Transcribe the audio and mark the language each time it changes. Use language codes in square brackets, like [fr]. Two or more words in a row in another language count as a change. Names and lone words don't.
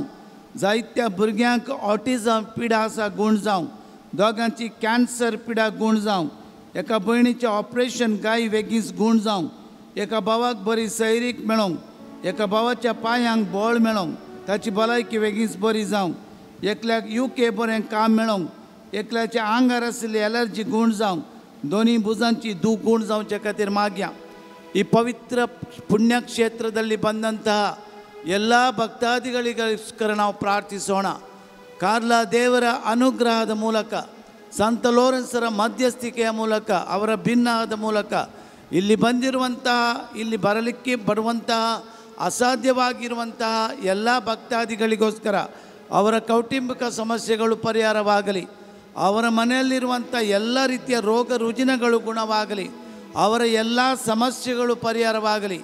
[kok] जायत्या भुरग्यांक ऑटिझम पिडा आसा गुण जावं 2 कॅन्सर पिडा गुण जावं एका भयणीचें ऑपरेशन गाय वेगीच गुण जावं एका भावाक बरी सैरीक मेळोंक एका भावाच्या पांयांक बळ मेळोंक ताची भलायकी वेगीच बरी जावं एकल्याक UK बरें काम मेळोंक एकल्याच्या आंगार आशिल्ली एलर्जी गुण जावं दोनी भुजांची गुण जावचे खातीर मागया. [kn] ಈ ಪವಿತ್ರ ಪುಣ್ಯಕ್ಷೇತ್ರದಲ್ಲಿ ಬಂದಂತಹ ಎಲ್ಲ ಭಕ್ತಾದಿಗಳಿಗೋಸ್ಕರ ನಾವು ಪ್ರಾರ್ಥಿಸೋಣ. ಕಾರ್ಲಾ ದೇವರ ಅನುಗ್ರಹದ ಮೂಲಕ ಸಂತ ಲೋರೆನ್ಸರ ಮಧ್ಯಸ್ಥಿಕೆಯ ಮೂಲಕ ಅವರ ಭಿನ್ನದ ಮೂಲಕ ಇಲ್ಲಿ ಬಂದಿರುವಂತಹ ಇಲ್ಲಿ ಬರಲಿಕ್ಕೆ ಬರುವಂತಹ ಅಸಾಧ್ಯವಾಗಿರುವಂತಹ ಎಲ್ಲ ಭಕ್ತಾದಿಗಳಿಗೋಸ್ಕರ ಅವರ ಕೌಟುಂಬಿಕ ಸಮಸ್ಯೆಗಳು ಪರಿಹಾರವಾಗಲಿ, ಅವರ ಮನೆಯಲ್ಲಿರುವಂಥ ಎಲ್ಲ ರೀತಿಯ ರೋಗ ರುಜಿನಗಳು ಗುಣವಾಗಲಿ, ಅವರ ಎಲ್ಲ ಸಮಸ್ಯೆಗಳು ಪರಿಹಾರವಾಗಲಿ.